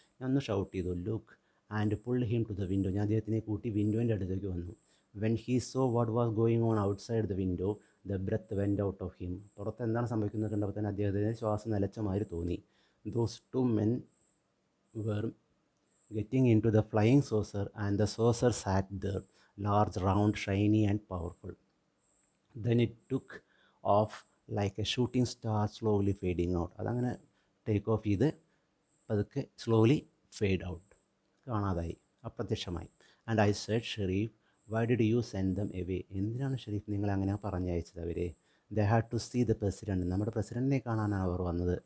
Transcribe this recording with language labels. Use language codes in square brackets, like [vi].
[ml] ഞാൻ ഒന്ന് ഷൗട്ട് ചെയ്തു, [en] Look, and pull him to the window. [ml] ഞാൻ അദ്ദേഹത്തിനെ കൂട്ടി വിൻഡോൻ്റെ അടുത്തേക്ക് വന്നു. [en] When he saw what was going on outside the window the breath went out of him. [ml] പുറത്ത് എന്താണ് സംഭവിക്കുന്നത് കണ്ടപ്പോൾ തന്നെ അദ്ദേഹത്തിന് ശ്വാസം നിലച്ച മാതിരി തോന്നി. [en] Those two men were getting into the flying saucer, and the saucer sat there, large, round, shiny, and powerful. Then it took off like a shooting star, slowly fading out. [ml] അതങ്ങനെ ടേക്ക് ഓഫ് ചെയ്ത് പതുക്കെ slowly fade out, കാണാതായി, അപ്രത്യക്ഷമായി. [en] And I said, sheriff, why did you send them away? [ml] എന്തിനാണ് ഷെരീഫ് നിങ്ങൾ അങ്ങനെ പറഞ്ഞയച്ചത് അവരെ? [en] they had to see the president, [ml] നമ്മുടെ പ്രസിഡൻറ്റിനെ കാണാനാണ് അവർ വന്നത്.